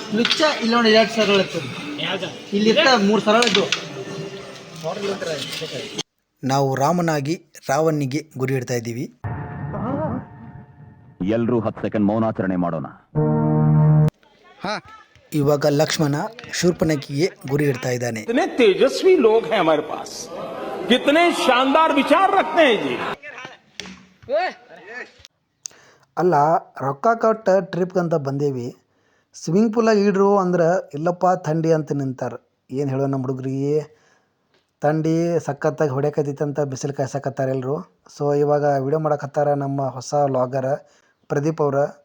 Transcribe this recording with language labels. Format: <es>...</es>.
<kn>ಲುಚ್ಚ ಇಲ್ಲಿ ನೋಡಿ 2 ಸರಳ ಇರ್ತದೆ, ಇಲ್ಲಿ 3 ಸರಳ ಇದ್ದು. ನಾವು ರಾಮನಾಗಿ ರಾವಣಿಗೆ ಗುರಿ ಇಡ್ತಾ ಇದ್ದೀವಿ. ಎಲ್ಲರೂ 10 ಸೆಕೆಂಡ್ ಮೌನಾಚರಣೆ ಮಾಡೋಣ. ಇವಾಗ ಲಕ್ಷ್ಮಣ ಶೂರ್ಪನಖಿಗೆ ಗುರಿ ಇಡ್ತಾ ಇದ್ದಾನೆ.</kn> <hi>कितने तेजस्वी लोग हैं हमारे पास, कितने शानदार विचार रखते हैं जी.</hi> <kn>ಅಲ್ಲ, ರೊಕ್ಕ ಕೊಟ್ಟ ಟ್ರಿಪ್ಗಂತ ಬಂದೇವಿ, ಸ್ವಿಮ್ಮಿಂಗ್ ಪೂಲಾಗ ಇಡ್ರು ಅಂದ್ರೆ ಇಲ್ಲಪ್ಪ ಥಂಡಿ ಅಂತ ನಿಂತಾರೆ. ಏನು ಹೇಳೋ ನಮ್ಮ ಹುಡುಗ್ರಿಗೆ, ಥಂಡಿ ಸಖತ್ತಾಗಿ ಹೊಡ್ಯಾಕತ್ತೈತಂತ ಬಿಸಿಲು ಕಾಯ್ಸಕತ್ತಾರೆ ಎಲ್ಲರೂ. ಸೊ ಇವಾಗ ವಿಡಿಯೋ ಮಾಡಕತ್ತಾರ ನಮ್ಮ ಹೊಸ ವ್ಲಾಗರ್ ಪ್ರದೀಪ್ ಅವ್ರ.</kn>